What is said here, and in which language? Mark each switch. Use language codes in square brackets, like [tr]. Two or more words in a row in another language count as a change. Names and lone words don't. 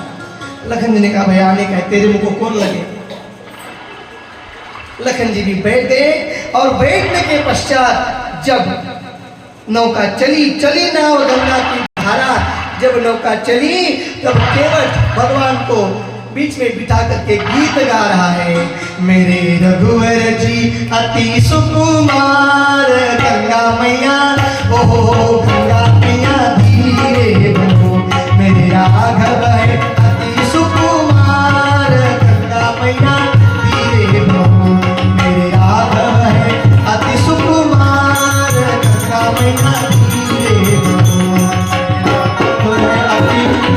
[hi] लखन जी ने कहा भैया आने का है, तेरे मुंह को कौन लगे। लखन जी भी बैठ गए और बैठने के पश्चात जब नौका चली नाव गंगा की धारा, जब नौका चली तब केवट भगवान को बीच में बिठा करके गीत गा रहा है। मेरे रघुवर जी अति सुकुमार, गंगा मैया ओ गंगा मैया धीरे बहो, मेरे राघव है अति सुकुमार, गंगा मैया धीरे बहो, मेरे राघव है अति सुकुमार, गंगा मैया धीरे बहो, अति